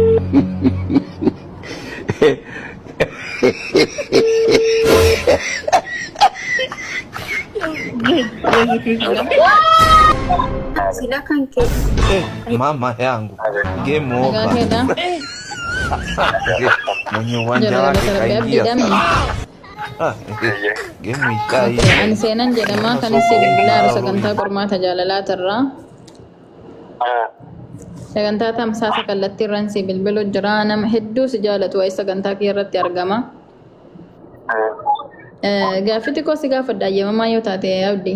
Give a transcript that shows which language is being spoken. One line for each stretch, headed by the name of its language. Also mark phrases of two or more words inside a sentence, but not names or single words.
Indonesian: Silakan ke.
Swahili: Mama yangu
English: game over.
Swahili: Mwenye uwanja wake kaingia. Game ishaisha.
Oromo: Ani seenan jedhama kan isin bilaaru sagantaa qormaata jaalalaa tarraa. Sagantaa tamsaasa kallattii irraan si bilbiluu jira. Nama hedduu si jaalatu waa'ee sagantaa kee irratti argama. Gaaffii xiqqoo si gaafadha ayyaamamaa yoo taate abdii.